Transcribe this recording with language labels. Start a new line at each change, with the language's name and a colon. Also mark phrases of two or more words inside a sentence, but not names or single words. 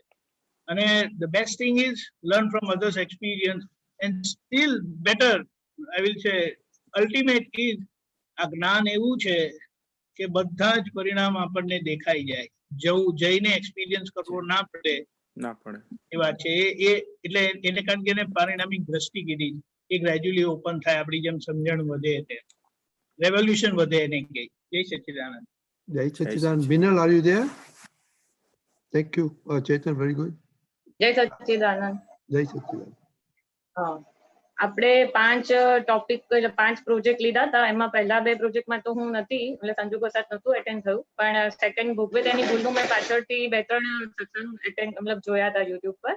Gujarati: અને
English: the best thing is learn from others experience, and still better I will say ultimate is
Gujarati: આ જ્ઞાન એવું છે કે બધા જ પરિણામ આપણને દેખાઈ જાય, જઈને એક્સપિરિયન્સ કરવો ના પડે એ વાત છે. એ એટલે એને કારણ કે એને પારિણામિક દ્રષ્ટિ કીધી, એ
English: gradually open
Gujarati: થાય, આપણી જેમ સમજણ વધે તેમ રેવોલ્યુશન વધે એને કહે. જય સચ્ચિદાનંદ. જય સચ્ચિદાનંદ.
English: Binal, are you there? Thank you. Chetan, very good.
Gujarati: જય સચ્ચિદાનંદ. જય સચ્ચિદાનંદ. હા, આપણે 5 ટોપિક એટલે 5 પ્રોજેક્ટ લીધા હતા. એમાં પહેલા 2 પ્રોજેક્ટમાં તો હું નથી, એટલે સંજોગવશાત નહોતું એટેન્ડ થયું, પણ સેકન્ડ ભોગવે તેની ભૂલનું મેં પાછળથી 2-3 સત્સંગ એટેન્ડ મતલબ જોયા હતા યુટ્યુબ પર.